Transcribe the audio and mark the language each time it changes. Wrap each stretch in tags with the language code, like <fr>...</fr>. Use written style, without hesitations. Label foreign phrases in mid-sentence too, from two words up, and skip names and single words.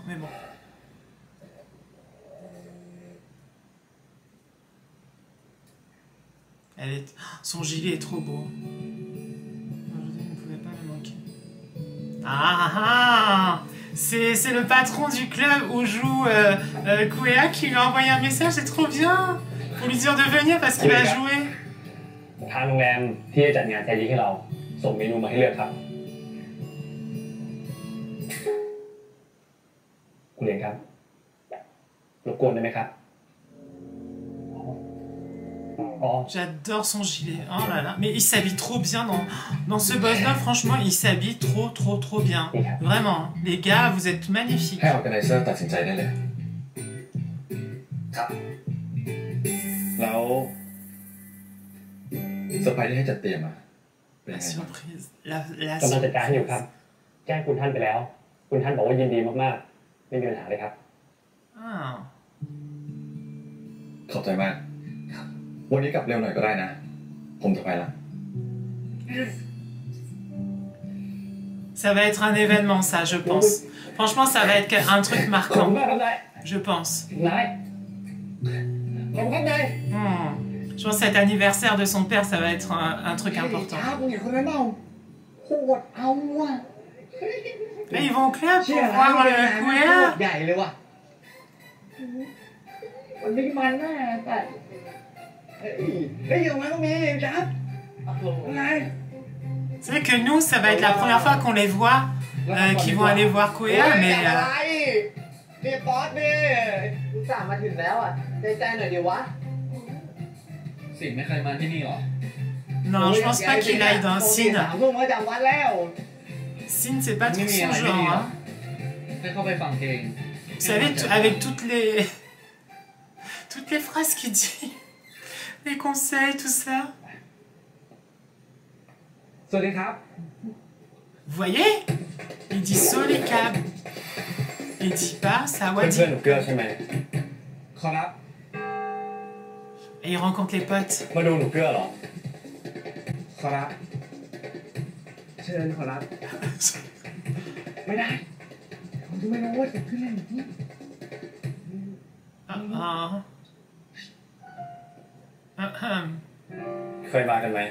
<fr>Mais bon. Son gilet est trop beau. Je ne pouvais pas me manquer. Ah ah! C'est le patron du club où joue Kuea qui lui a envoyé un message, c'est trop bien! Pour lui dire de venir parce qu'il va jouer.</fr> <th>ทางโรงแรมที่จะจัดงานแซยิให้เราส่งเมนูมาให้เลือกครับคุณเรียนครับรบกวนได้ไหมครับ</th> <fr>J'adore son gilet. Oh là là. Mais il s'habille trop bien dans ce boss d'homme. Franchement, il s'habille trop bien. Vraiment. Les gars, vous êtes magnifiques.</fr> <th>ให้ออร์แกไนเซอร์ตัดสินใจได้เลยครับแล้วเซอร์ไพรส์ที่ให้จัดเตรียมมาเป็น</th> <fr>La</fr> <th>ไงบ้าง</th> <fr>surprise. La</fr> <th>กำลังจัดการอยู่ครับ</th> <fr>surprise.</fr> <th>แจ้งคุณท่านไปแล้ว คุณท่านบอกว่ายินดีมากๆไม่มีปัญหาเลยครับ Ah. ขอบใจมากครับวันนี้กลับเร็วหน่อยก็ได้นะ ผมจะไปละ</th> <fr>Ça va être un événement, ça, je pense. Franchement, ça va être un truc marquant. Je pense. Je pense que cet anniversaire de son père, ça va être un truc important. Là, ils vont au club pour voir le Kuea.</fr> <th>ใหญ่เลยว่ะวันนี้มันแน่แต่เฮ้ยอย่างนั้นก็มีจับไง</th> <fr>C'est vrai que nous, ça va être la première fois qu'on les voit qui vont aller voir Koea, mais</fr> <th>นี่ป๊อตนี่อุตส่าห์มาถึงแล้วอ่ะใจหน่อยดิวะ สิงไม่เคยมาที่นี่หรอ</th> <fr>non, je pense pas qu'il aille dans Sin.</fr> <th>3 ทุ่มก็จำวัดแล้ว</th> <fr>Sin, c'est pas trop son genre. Hein.</fr> <th>ให้เข้าไปฟังเพลง</th> <fr>Vous savez, avec toutes les phrases qu'il dit, les conseils, tout ça.</fr> <th>สวัสดีครับ</th> <fr>Vous voyez? Il dit Solecab. Il dit pas</fr> <th>เพื่อน</th> <fr>Sawadi.</fr> <th>หนูเกลือใช่ไหม ขอรับ</th> <fr>Et il rencontre les potes.</fr> <th>มาดูหนูเกลือเหรอ ขอรับ เชิญขอรับ ไม่ได้ผมจะไม่รู้ว่าจะขึ้นเล่นแบบนี้ เคยมากันไหม</th>